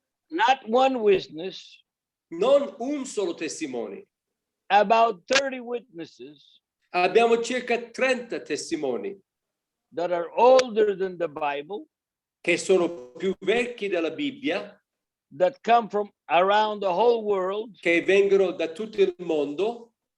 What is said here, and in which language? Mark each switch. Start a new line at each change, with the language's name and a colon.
English: Not one witness.
Italian: Non un solo testimone.
English: About 30 witnesses.
Italian: Abbiamo circa 30 testimoni.
English: That are older than the Bible.
Italian: Che sono più vecchi della Bibbia.
English: That come from around the whole world.
Italian: Che vengono da tutto il mondo.